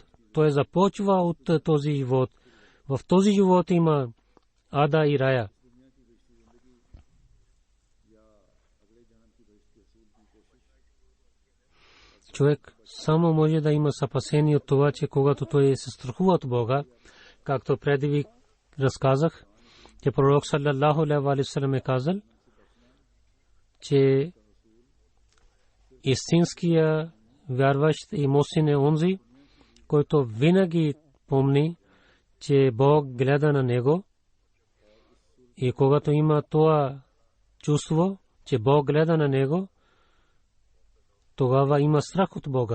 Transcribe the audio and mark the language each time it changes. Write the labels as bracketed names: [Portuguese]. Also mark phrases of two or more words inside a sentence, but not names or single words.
[Bulgarian] Той започва от този живот. В този живот има ада и рая. Човек само може да има спасение от това, че когато той се страхува от Бога, както преди ви разказах, че пророк [Arabic] صلى الله عليه وسلم [Bulgarian] е казал, че истинския вярващ и мусин е онзи, който винаги помни, че Бог гледа на него, и когато има това чувство, че Бог гледа на него, тогава има страх от Бога.